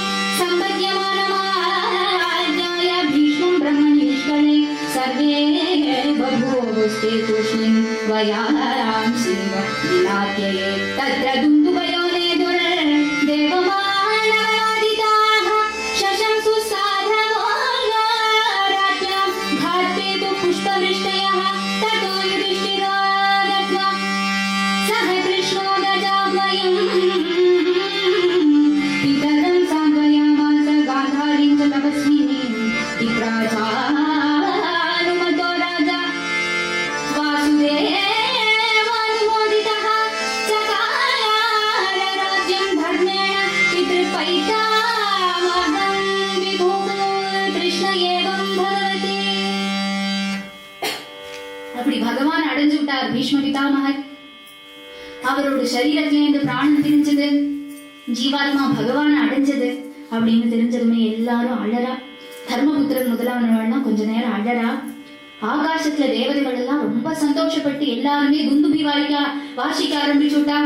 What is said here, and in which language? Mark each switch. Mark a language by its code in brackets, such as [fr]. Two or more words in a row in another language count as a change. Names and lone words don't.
[sa] सम्पद्यमानमाज्ञाय भीष्मं ब्रह्मनिष्कले सर्वे बभूवुस्ते तूष्णीं वयाराम् शिव विनात्यये तत्र दुन्दुभयोने दुर् देवमानवादिताः शशंसु साधवोऽङ्गाराज्ञां घाटे तु पुष्पवृष्टयः ततो युधिष्ठिरो दत्त्वा सह कृष्णो गजाद्वयम् पितरं सान्त्वयामास गान्धारीं च तपस्विनीं विप्राचानुमतो राजा वासुदेवानुमोदितः चकार राज्यं धर्मेण पितृपैतामहं विभुः कृष्ण एवं भगवति. [ta] அப்படி பகவான் அடைஞ்சு விட்டார் பீஷ்ம பிதாமகர். அவரோட சரீரத்திலேருந்து பிராணம் பிரிஞ்சது, ஜீவாத்மா பகவான் அடைஞ்சது அப்படின்னு தெரிஞ்சதுமே எல்லாரும் அழறா. தர்மபுத்திரன் முதலானவள்லாம் கொஞ்ச நேரம் அழறா. ஆகாசத்துல தேவதைகள் எல்லாம் ரொம்ப சந்தோஷப்பட்டு எல்லாருமே துந்துபி வாசிக்க ஆரம்பிச்சு விட்டாங்க.